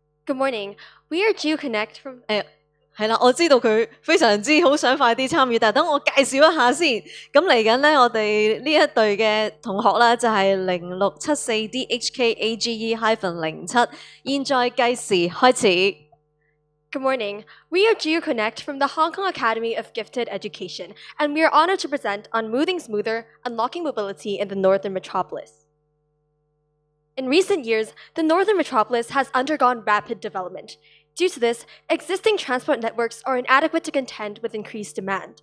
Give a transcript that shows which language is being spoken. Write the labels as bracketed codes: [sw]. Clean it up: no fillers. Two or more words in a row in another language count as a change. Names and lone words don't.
[en] Good morning. We are Geo Connect from [yue] 係啦，我知道佢非常之好想快啲參與，但係等我介紹一下先。咁嚟緊咧，我哋呢一隊嘅同學啦，就係0674DHKAGE-07，現在計時開始。 [en] Good morning. We are Geo Connect from the Hong Kong Academy of Gifted Education, and we are honored to present on Moving Smoother, Unlocking Mobility in the Northern Metropolis. In recent years, the Northern Metropolis has undergone rapid development. Due to this, existing transport networks are inadequate to contend with increased demand.